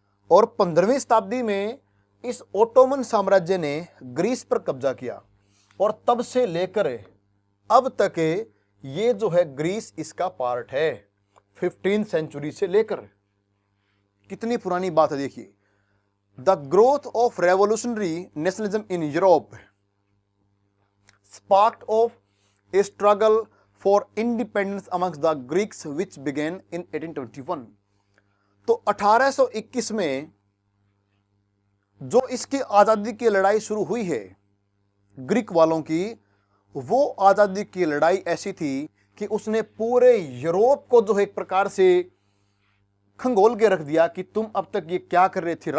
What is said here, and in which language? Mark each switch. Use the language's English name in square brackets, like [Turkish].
[Hindi] और 15वीं शताब्दी में इस ओटोमन साम्राज्य ने ग्रीस पर कब्जा किया और तब से लेकर अब तक ये जो है ग्रीस इसका पार्ट है। 15वीं सेंचुरी से लेकर, कितनी पुरानी बात है देखिए। [English] The growth of revolutionary nationalism in Europe sparked of a struggle for independence amongst the Greeks which began in 1821। [Hindi] तो 1821 में जो इसकी आज़ादी की लड़ाई शुरू हुई है ग्रीक वालों की, वो आज़ादी की लड़ाई ऐसी थी कि उसने पूरे यूरोप को जो एक प्रकार से खंगोल के रख दिया कि तुम अब तक ये क्या कर रहे थे।